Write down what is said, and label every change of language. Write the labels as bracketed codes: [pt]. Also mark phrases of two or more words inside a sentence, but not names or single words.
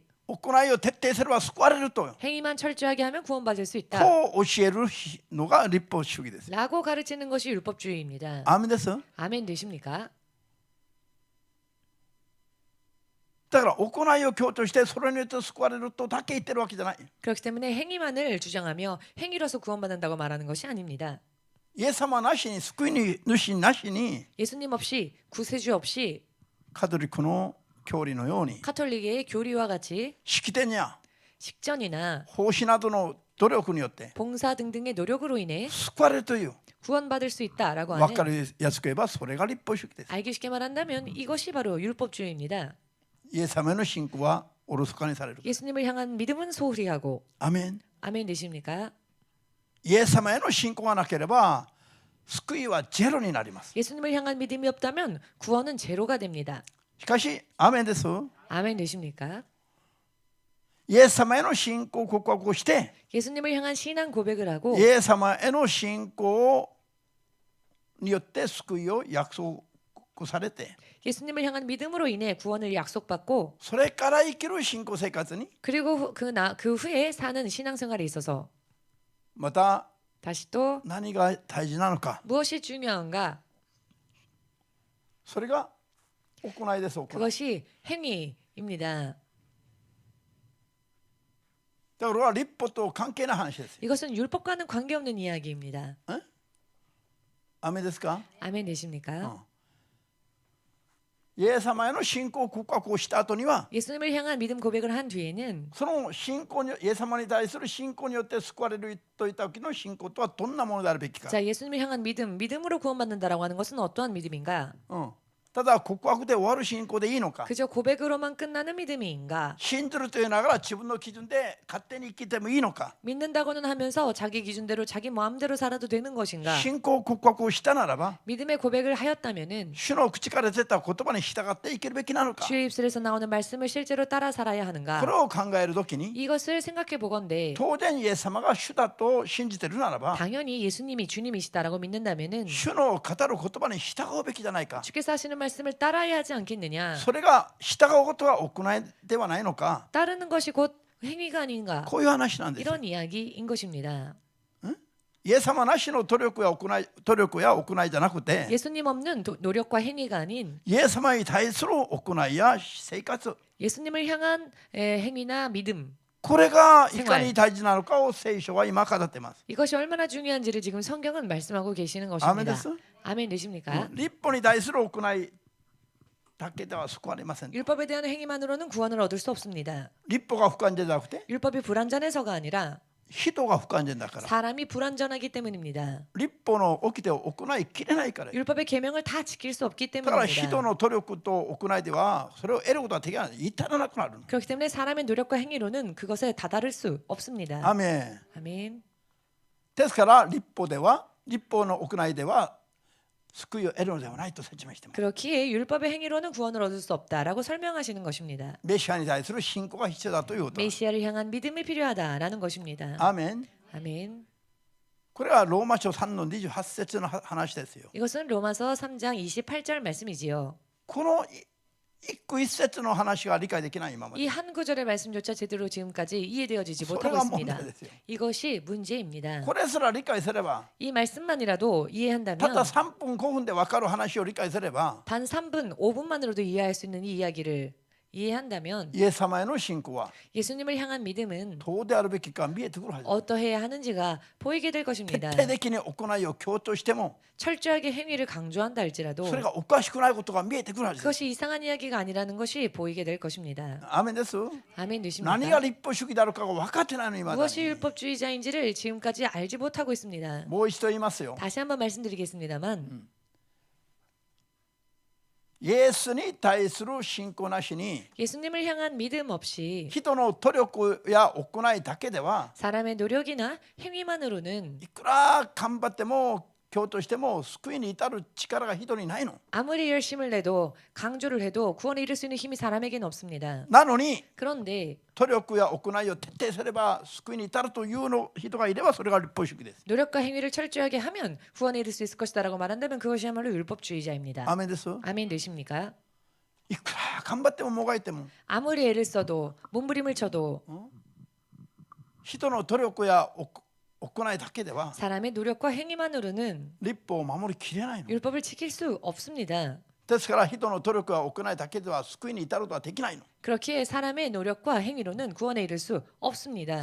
[ja] 行いを徹底すれば救われると [ko] 행위만 철저하게 하면 구원받을 수 있다. [ja] こう教えるのが立法主義です。 [ko] 라고 가르치는 것이 율법주의입니다. [ja] アーメンです。 [ko] 아멘 되십니까? [ja] だから行いを強調してそれによって救われるとだけ言ってるわけじゃない。 [ko] 그렇기 때문에 행위만을 주장하며 행위로서 구원받는다고 말하는 것이 아닙니다. [ja] イエス様なしに救い主なしに [ko] 예수님 없이 구세주 없이 [ja] カトリックの教理のように [ko] 카톨릭의 교리와 같이 [ja] 式典や [ko] 식전이나 [ja] 奉仕などの努力によって [ko] 봉사 등등의 노력으로 인해 [ja] 救われるという [ko] 구원받을 수 있다라고 [ja] 分か [ko] 하는 [ja] りやすく言えばそれが立法主義です。 [ko] 알기 쉽게 말한다면 이것이 바로 율법주의입니다. [ja] イエス様への信仰はおろそかにされる。 [ko] 예수님을 향한 믿음은 소홀히 하고 [ja] アメン。 [ko] 아멘 되십니까? [ja] イエス様への信仰がなければ救いはゼロになります。 [ko] 예수님을 향한 믿음이 없다면 구원은 제로가 됩니다. [ja] しかしアメンです。 [ko] 아멘 되십니까? [ja] イエス様への信仰を告白をして [ko] 예수님을 향한 신앙 고백을 하고 [ja] イエス様への信仰によって救いを約束されて [ko] 예수님을 향한 믿음으로 인해 구원을 약속받고 [ja] それから生きる信仰生活に [ko] 그리고 그 후에 사는 신앙생활에 있어서 [ja] また [ko] 다시 또 [ja] 何が大事なのか [ko] 무엇이 중요한가? [ja] それが行いです。行い [ko] 그것이 행위입니다. [ja] だから立法と関係ない話です。 [ko] 이것은 율법과는 관계없는 이야기입니다. [ja] アメンですか？ [ko] 아멘 되십니까? [ja] イエス様への信仰告白をした後には [ko] 예수님을 향한 믿음 고백을 한 뒤에는 [ja] その信仰にイエス様に対する信仰によって救われるといった時の信仰とはどんなものであるべきか。 [ko] 자 예수님을 향한 믿음으로 구원받는다라고 하는 것은 어떠한 믿음인가? [ja] ただ告白で終わる信仰でいいのか。 [ko] 그저 고백으로만 끝나는 믿음인가? [ja] 信じるというながら自分の基準で勝手に生きてもいいのか。 [ko] 믿는다고는 하면서 자기 기준대로 자기 마음대로 살아도 되는 것인가? [ja] 信仰告白をしたならば [ko] 믿음의 고백을 하였다면은 [ja] 主の口から出た言葉に従って生きるべきなのか。 [ko] 주의 입술에서 나오는 말씀을 실제로 따라 살아야 하는가? [ja] これを考えるときに [ko] 이것을 생각해 보건대 [ja] 当然イエス様が主だと信じているならば [ko] 당연히 예수님이 주님이시다라고 믿는다면은 [ja] 主の語る言葉に従うべきじゃないか。 [ko] 주께서 하시는 말씀을 따라야 하지 않겠느냐? [ja] それが従うことは行いではないのか。 [ko] 따르는 것이 곧 행위가 아닌가? [ja] こういう話なんです。 [ko] 이런 이야기인 것입니다. [ja] イエス様なしの努力や行いじゃなくて [ko] 예수님 없는 노력과 행위가 아닌 [ja] イエス様に対する行いや生活 [ko] 예수님을 향한 행위나 믿음 [ja] これがいかに大事なのかを聖書は今語っています。 [ko] 이것이 얼마나 중요한지를 지금 성경은 말씀하고 계시는 아멘 것입니다. 됐어? 아멘 되십니까? [ja] 立法に対する行いだけでは救われません。 [ko] 율법에 대한 행위만으로는 구원을 얻을 수 없습니다. [ja] 立法が不完全じゃなくて [ko] 율법이 불완전해서가 아니라 [ja] 人が不完全だから。 [ko] 사람이 불완전하기 때문입니다. [ja] 立法の掟を行いきれないから。 [ko] 율법의 계명을 다 지킬 수 없기 [ja] だから [ko] 때문입니다. [ja] 人の努力と行いではそれを得ることはできない。至らなくなる。 [ko] 그렇기 때문에 사람의 노력과 행위로는 그것에 다다를 수 없습니다. [ja] アメン。 [ko] 아멘. [ja] ですから立法の屋内では救いを得るのではないと説明しています。 [ko] 그렇기에 율법의 행위로는 구원을 얻을 수 없다라고 설명하시는 것입니다. [ja] メシアに対する信仰が必要だということ。 [ko] 메시아를 향한 믿음이 필요하다라는 것입니다. [ja] アーメン。 [ko] 아멘. [ja] これはローマ書3の28節の話ですよ。 [ko] 이것은 로마서 3장 28절 말씀이지요. [ja] この一句一節の話が理解できない今まで。 [ko] 이 한 구절의 말씀조차 제대로 지금까지 이해되어지지 [ja] それ [ko] 못하고 [ja] が問 [ko] 있습니다. [ja] 題ですよ。 [ko] 이것이 문제입니다. [ja] これすら理解すれば、 [ko] 이 말씀만이라도 [ja] たった [ko] 이해한다면 [ja] 3分5分で分かる話を理解すれば、 [ko] 단 3분, 5분만으로도 이해할 수 있는 이 이야기를 이해한다면 [ja] イエス様への信仰は [ko] 예수님을 향한 믿음은 [ja] どうであるべきか見えてくるはず。 [ko] 어떠해야 하는지가 보이게 될 [ja] 徹 [ko] 것입니다. [ja] 底的に行いを強調しても、 [ko] 철저하게 행위를 강조한다 할지라도 [ja] それがおかしくないことが見えてくるはずです。 [ko] 그것이 이상한 이야기가 아니라는 것이 보이게 될 것입니다. [ja] アーメンです。 [ko] 아멘 [ja] 何が [ko] 되십니까? [ja] 立法主義であるかが分かってないの今だ [ko] 무엇이 [ja] に。 [ko] 율법주의자인지를 지금까지 알지 못하고 있습니다. [ja] もう一度言いますよ。 [ko] 다시 한번 말씀드리겠습니다만 [ja] イエスに対する信仰なしに [ko] 예수님을 향한 믿음 없이 [ja] 人の努力や行いだけでは [ko] 사람의 노력이나 행위만으로는 [ja] いくら頑張っても強調しても救いに至る力が人にないの。 [ko] 아무리 열심을 내도 강조를 해도 구원에 이를 수 있는 힘이 사람에게는 없습니다. [ja] なのに [ko] 그런데 [ja] 努力や行いを徹底すれば救いに至るというの人がいればそれが立法主義です。 [ko] 노력과 행위를 철저하게 하면 구원에 이를 수 있을 것이다라고 말한다면 그것이야말로 율법주의자입니다. [ja] アーメンです。 [ko] 아멘 되십니까? [ja] いくら頑張ってももがいても [ko] 아무리 애를 써도 몸부림을 쳐도 [ja] 人の努力や行いだけでは [ko] 사람의 노력과 행위만으로는 [ja] 立法を守りきれないの。 [ko] 율법을 지킬 수 없습니다. [ja] ですから人の努力や行いだけでは救いに至ることはできないの。 [ko] 그렇기에 사람의 노력과 행위로는 구원에 이를 수 없습니다.